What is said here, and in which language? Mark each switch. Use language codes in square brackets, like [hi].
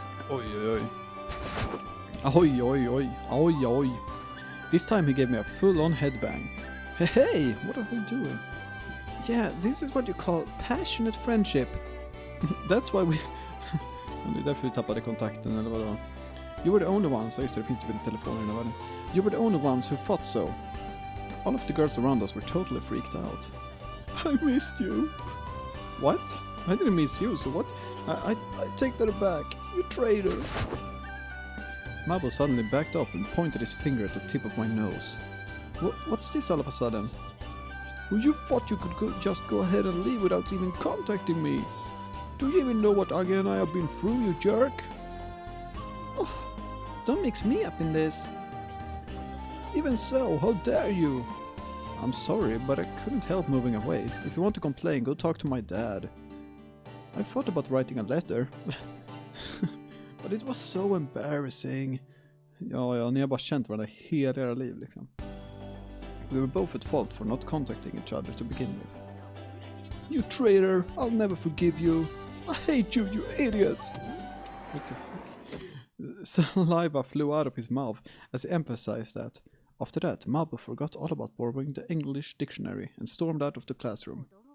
[en] Oi, oi, oi. Ahoy, oi, oi. Oi, oi. This time he gave me a full-on headbang. Hey, what are we doing? Yeah, this is what you call passionate friendship. That's why we... [sv] Det är därför vi tappade kontakten, eller vadå? [en] You were the only ones, [sv] just det finns typ inte telefoner i den här världen. [en] You were the only ones who fought so. All of the girls around us were totally freaked out. I missed you. What? I didn't miss you, so what? I take that back. You traitor. Marble suddenly backed off and pointed his finger at the tip of my nose. What's this all of a sudden? Well, you thought you could just go ahead and leave without even contacting me. Do you even know what Aga and I have been through, you jerk? Oh, don't mix me up in this. Even so, how dare you? I'm sorry, but I couldn't help moving away. If you want to complain, go talk to my dad. I thought about writing a letter. But it was so embarrassing. [sv] Ja, ni har bara känt varandra hela era liv liksom. [en] We were both at fault for not contacting each other to begin with. You traitor, I'll never forgive you. I hate you, you idiot! What the fuck? Saliva flew out of his mouth as he emphasized that. After that, Marble forgot all about borrowing the English dictionary and stormed out of the classroom.